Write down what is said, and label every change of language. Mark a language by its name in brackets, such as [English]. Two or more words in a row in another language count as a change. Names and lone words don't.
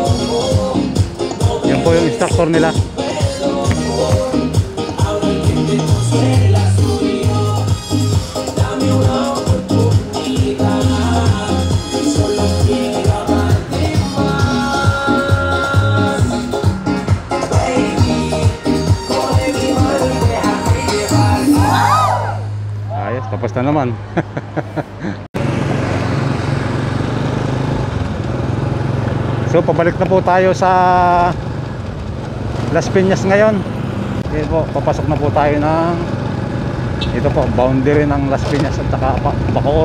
[Filipino] Yan po yung instructor nila. [Spanish] Ahora que te consuele la suyo, dame una oportunidad. Solo quiero amarte más. Baby, coge mi mano y déjame llevar. [Filipino] Ayos, tapos na naman. So, pabalik na po tayo sa Las Piñas ngayon. Dito po, papasok na po tayo ng ito po, boundary ng Las Piñas at saka Bacoor.